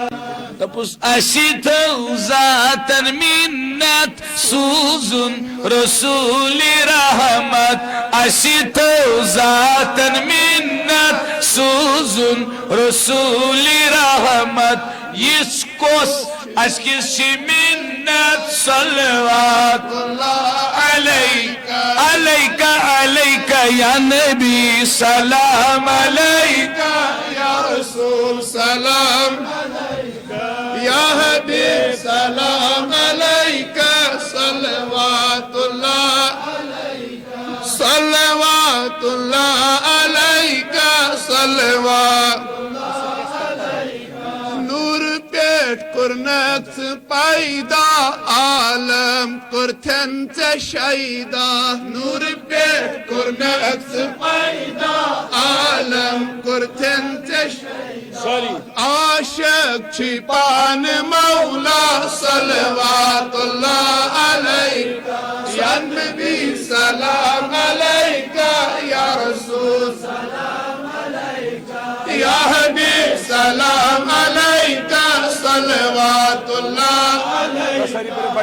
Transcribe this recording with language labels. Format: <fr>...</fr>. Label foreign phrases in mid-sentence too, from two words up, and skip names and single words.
<ks>تپس اسی تو ذاتن منت سوزن رسول رحمت اسی تو ذاتن منت سوزن رسول رحمت یس کوس اسکس منت</ks> <ar>صلوات اللہ علیکہ علیکہ علیکہ یا نبی سلام علیکہ یا رسول سلام یا حبیب سلام علیکہ صلوات اللہ صلوات اللہ علیکہ صلوات</ar> <ks>نور پیٹ کرنت پیدا عالم کرتن شیدا نور پیٹ کرنت پیدا عالم کرتن عاشق چھپان مولا</ks> <ar>صلوات اللہ علیکہ یا نبی سلام علیکہ یا رسول سلام علیکہ یا حبیب سلام علیکہ صلوات اللہ علیکہ</ar>